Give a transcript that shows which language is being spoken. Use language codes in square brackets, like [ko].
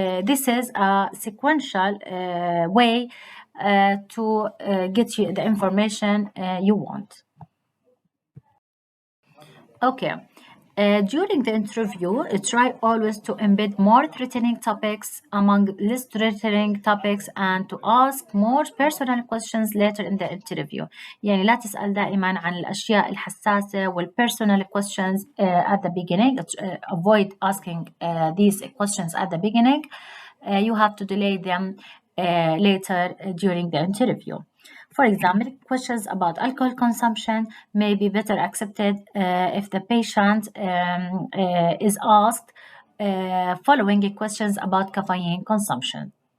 [en] This is a sequential way to get you the information you want. Okay. During the interview, try always to embed more threatening topics among less threatening topics and to ask more personal questions later in the interview. [ar] يعني لا تسأل دائما عن الأشياء الحساسة وال [en] personal questions at the beginning. Avoid asking these questions at the beginning. You have to delay them later during the interview. For example, questions about alcohol consumption may be better accepted if the patient is asked following questions about caffeine consumption.